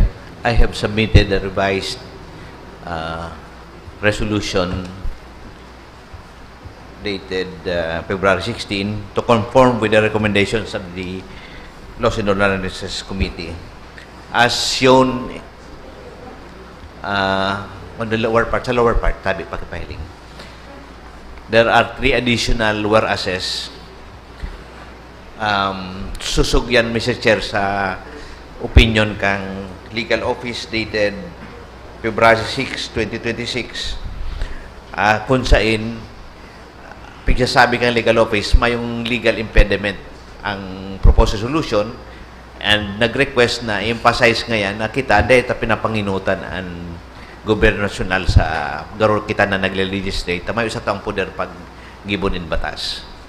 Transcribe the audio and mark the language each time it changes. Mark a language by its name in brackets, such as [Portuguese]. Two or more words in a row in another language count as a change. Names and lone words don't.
[English] I have submitted a revised resolution dated February 16 to conform with the recommendations of the Laws and Ordinances Committee. As shown on the lower part, [Bikol] tabi pakipahiling. [English] There are 3 additional whereases. [Bikol] Susog yan, Mr. Chair, sa opinion kang Legal Office dated February 6, 2026, kung saan pigsasabi kang Legal Office mayong [English] legal impediment [Bikol] ang [English] proposed resolution, [Bikol] and nag-request na emphasize ngayon na kita dahil pinapanginutan ang gobyerno nasyonal sa garo kita na nagle-legislate may isa tang poder pag gibonin batas.